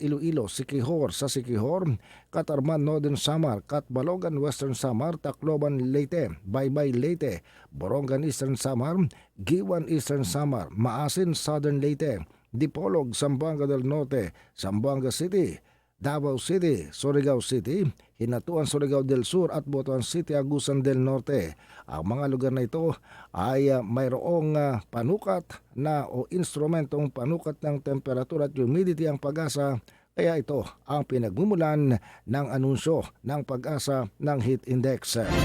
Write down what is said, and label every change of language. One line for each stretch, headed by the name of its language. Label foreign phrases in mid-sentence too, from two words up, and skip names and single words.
Filipino: Iloilo, Siquijor sa Siquijor, Catarman, Northern Samar, Catbalogan, Western Samar, Tacloban, Leyte, Baybay, Leyte, Borongan, Eastern Samar, Giwan, Eastern Samar, Maasin, Southern Leyte, Dipolog, Zamboanga del Norte, Zamboanga City, Davao City, Surigao City, Hinatuan, Surigao del Sur at Butuan City, Agusan del Norte. Ang mga lugar na ito ay mayroong panukat na o instrumentong panukat ng temperatura at humidity ang Pag-asa. Kaya ito ang pinagmumulan ng anunsyo ng Pag-asa ng heat index.